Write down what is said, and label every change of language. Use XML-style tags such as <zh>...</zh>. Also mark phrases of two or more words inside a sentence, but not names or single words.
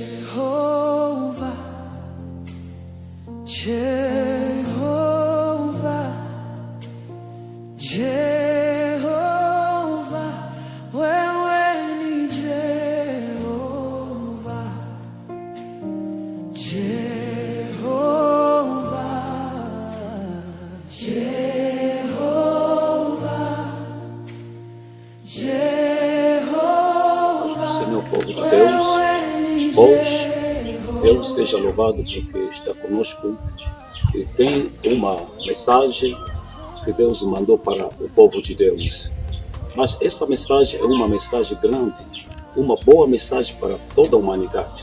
<sw>Jehovah, Jehovah, Jehovah, wewe ni Jehovah, Jehovah, Jehovah, Jehovah,</sw> <pt>Senhor, povo de Deus, hoje Deus seja louvado porque está conosco e tem uma mensagem que Deus mandou para o povo de Deus. Mas essa mensagem é uma mensagem grande, uma boa mensagem para toda a humanidade.</pt>